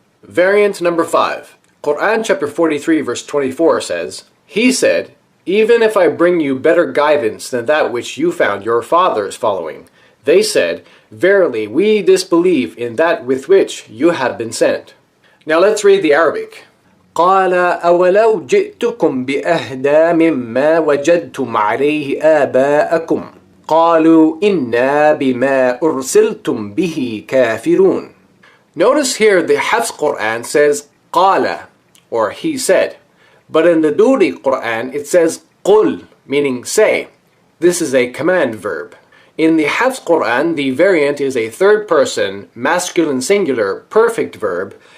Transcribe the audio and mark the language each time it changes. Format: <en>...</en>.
<en>Variant number 5. Quran chapter 43 verse 24 says, He said, even if I bring you better guidance than that which you found your fathers following, they said, verily we disbelieve in that with which you have been sent. Now let's read the Arabic.</en> <ar>قال أولو جئتكم بأهدى مما وجدتم عليه آباءكم قالوا إنا بما أرسلتم به كافرون.</ar> <en>Notice here the Hafs Quran says قال, or he said. But in the Duri Quran, it says قُل, meaning say. This is a command verb. In the Hafs Quran, the variant is a third person, masculine singular, perfect verb.</en>